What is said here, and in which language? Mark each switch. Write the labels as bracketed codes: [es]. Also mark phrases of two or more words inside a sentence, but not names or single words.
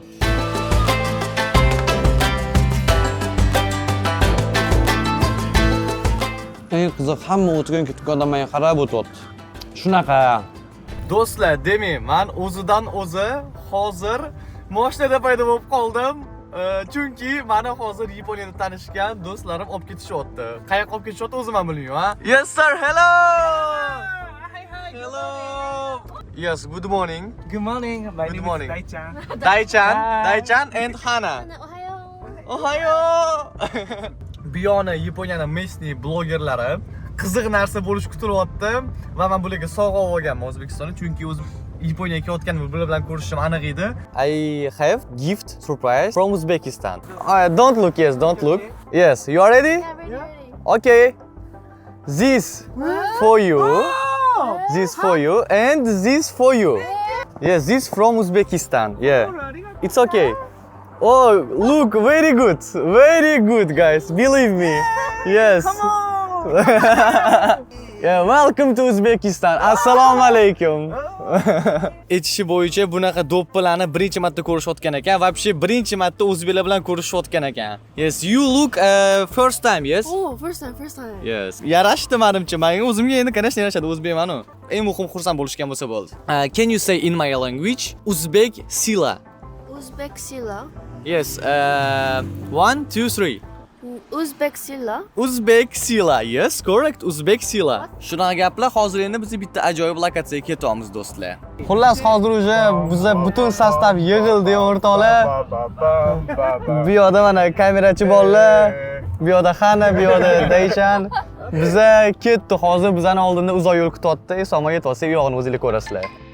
[uz] Eng qiziq, hamma o'tirgan ketgandan menga qarab o'tyapti. Shunaqa. Do'stlar, demang, men o'zidan o'zi hozir mashinada paydo bo'lib qoldim. Chunki meni hozir Yaponiyada tanishgan do'stlarim olib ketishyapti. Qayoqqa olib ketishyapti o'zim ham bilmayman. [en] Yes sir, hello. Hello. Yes, good morning. Good morning. My Good name morning. is Daichan. Daichan and Hana. [ja] Ohayo. [uz] Biyona Yaponiyaning местный blogerlari qiziq narsa bo'lish kutilyapti va men bularga sovg'a olganman O'zbekistonda, chunki o'zim Yaponiyaga ketganimda bular bilan ko'rishim aniq edi. [en] I have gift surprise from Uzbekistan. Don't look, yes, don't look. Yes, you are ready? Yeah. Okay. This for you. This for you and this for you. Yes, this from Uzbekistan. Yeah. It's okay. Oh, look, very good. Very good, guys. Believe me. Yes. Come on. Yeah, welcome to Uzbekistan. [uz] Assalomu alaykum. Aytishi bo'yicha bunaqa do'ppilarni birinchi marta ko'rishayotgan ekan. Вообще birinchi marta o'zbeklar bilan ko'rishayotgan ekan. [en] Yes, you look first time, yes? Oh, first time. Yes. [uz] Yarashdi menimcha. Menga o'zimga endi конечно yarashadi, o'zbekman-ku. Eng muhim xursand bo'lishgan bo'lsa bo'ldi. [en] Can you say in my language Uzbek Sila? Uzbek Sila. Yes. 1 2 3. Uzbek Sila. Uzbek Sila. Yes, correct. Uzbek Sila. [uz] Shunaqa gaplar. Hozir endi biz bitta ajoyib lokatsiyaga ketyapmiz, do'stlar. Xullas, hozir uje bizlar butun sostav yig'ildi o'rtoqlar. Bu yoqda mana kamerachi bolalar, bu yoqda Xana, bu yoqda Dayshan. Biza ketdi. Hozir bizani oldinda uzoq yo'l kutyapti. Esomo yetyapsiz, u yog'ini o'zingizlar ko'rasizlar.